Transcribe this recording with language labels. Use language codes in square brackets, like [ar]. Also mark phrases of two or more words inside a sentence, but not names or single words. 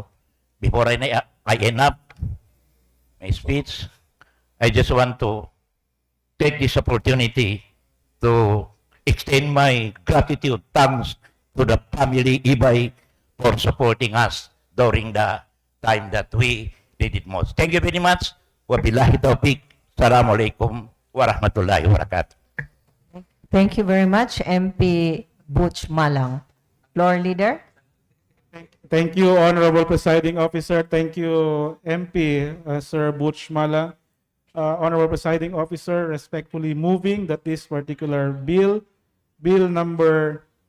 [en] Before I end up my speech, I just want to take this opportunity to extend my gratitude, thanks to the family Ibay for supporting us during the time that we did it most. Thank you very much. [ar] وبالله التوفيق. السلام عليكم ورحمة الله وبركاته. [en] Thank you very much, MP Butch Malang. Floor leader. Thank you, Honorable Presiding Officer. Thank you, MP Sir Butch Mala. Honorable Presiding Officer, respectfully moving that this particular bill, bill number